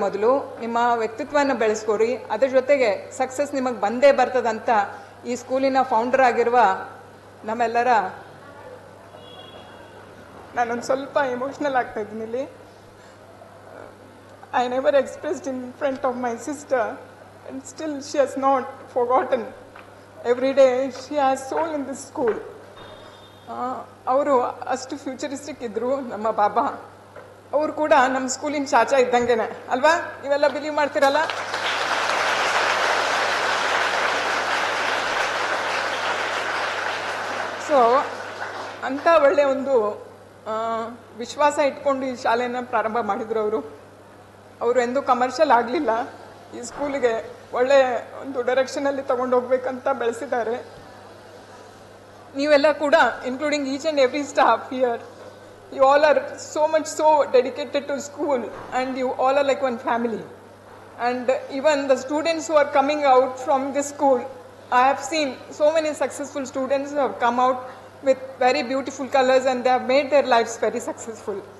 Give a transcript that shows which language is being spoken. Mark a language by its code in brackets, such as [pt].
[kn] ಮೊದಲು ನಿಮ್ಮ ವ್ಯಕ್ತಿತ್ವನ ಬೆಳೆಸ್ಕೋರಿ, ಅದ್ರ ಜೊತೆಗೆ ಸಕ್ಸಸ್ ನಿಮಗೆ ಬಂದೇ ಬರ್ತದಂತ ಈ ಸ್ಕೂಲಿನ ಫೌಂಡರ್ ಆಗಿರುವ ನಮ್ಮೆಲ್ಲರ, ನಾನೊಂದು ಸ್ವಲ್ಪ ಎಮೋಷನಲ್ ಆಗ್ತಾ ಇದ್ದೀನಿ ಇಲ್ಲಿ. [en] I never expressed in front of my sister and still she has not forgotten. Every day she has soul in this school. [kn] ಅವರು ಅಷ್ಟು ಫ್ಯೂಚರಿಸ್ಟಿಕ್ ಇದ್ರು ನಮ್ಮ ಬಾಬಾ. ಅವರು ಕೂಡ ನಮ್ಮ ಸ್ಕೂಲಿನ ಚಾಚಾ ಇದ್ದಂಗೆನೆ ಅಲ್ವಾ? ನೀವೆಲ್ಲ ಬಿಲೀವ್ ಮಾಡ್ತಿರಲ್ಲ? ಸೊ ಅಂತ ಒಳ್ಳೆ ಒಂದು ವಿಶ್ವಾಸ ಇಟ್ಕೊಂಡು ಈ ಶಾಲೆನ ಪ್ರಾರಂಭ ಮಾಡಿದ್ರು ಅವರು. ಅವರು ಎಂದೂ ಕಮರ್ಷಿಯಲ್ ಆಗಲಿಲ್ಲ. ಈ ಸ್ಕೂಲಿಗೆ ಒಳ್ಳೆ ಒಂದು ಡೈರೆಕ್ಷನಲ್ಲಿ ತಗೊಂಡೋಗ್ಬೇಕಂತ ಬೆಳೆಸಿದ್ದಾರೆ. ನೀವೆಲ್ಲ ಕೂಡ, [en] Including each and every staff here, you all are so much so dedicated to school, and you all are like one family. And even the students who are coming out from this school, I have seen so many successful students who have come out with very beautiful colors, and they have made their lives very successful.